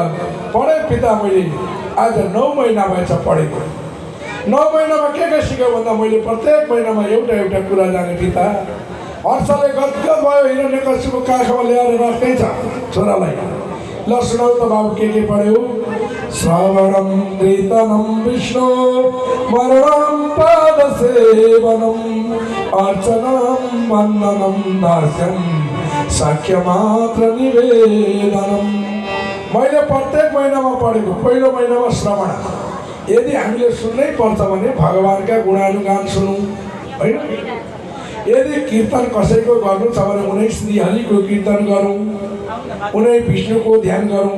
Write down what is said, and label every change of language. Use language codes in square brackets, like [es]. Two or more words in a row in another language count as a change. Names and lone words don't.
[ne] पढे पिता, मैले आज 9 महिना भएछ पढेको। 9 महिनामा के सिक्यो भन्दा मैले प्रत्येक महिनामा एउटा एउटा कुरा जाने पिता। हर्षले गदगद भयो, हिरण्यकशिपुको काखमा ल्याएर राख्दै छ छोरालाई। ल सुनाऊ त बाबु के पढ्यौ। [sa] श्रवणं कीर्तनं विष्णु मरणं पादसेवनं अर्चनं वन्दनं दास्यं साख्यमात्र निवेदनं। [ne] मैले प्रत्येक महिनामा पढेको। पहिलो महिनामा श्रवण, यदि हामीले सुन्नै पर्छ भने भगवानका गुणानुगान सुनौँ होइन। यदि कीर्तन कसैको गर्नु छ भने उनै श्रीहरिको कीर्तन गरौँ, उनै विष्णुको ध्यान गरौँ।